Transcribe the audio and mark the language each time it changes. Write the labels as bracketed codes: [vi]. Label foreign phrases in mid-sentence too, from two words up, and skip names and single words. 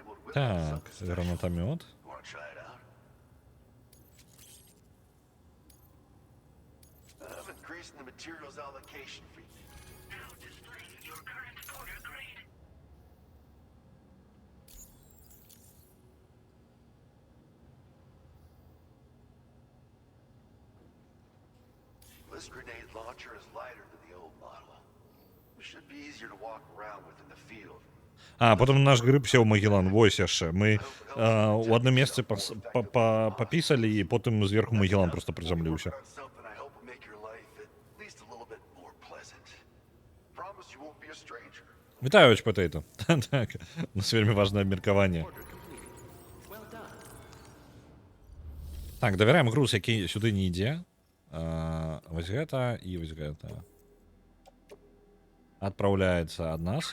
[be] Так, гранатомет. [en] Wanna try it out? I'm increasing the materials allocation for you. Now display your current order grade. This grenade launcher is lighter than the old model. It should be easier to walk around with in the field. [be] А, потом наш гриб сеў Магеллан, вось яшчэ. Мы у адным месцы папісалі, і потым зверху Магеллан просто прызямліўся. [en] On something I hope will make your life at least a little bit more pleasant. Promise you won't be a stranger. [be] Вітаю, Патейто. Так, у нас вельмі важнае абмеркаванне. Так, давяраем груз, які сюды не ідзе. Вось гэта і вось гэта. Адпраўляецца ад нас.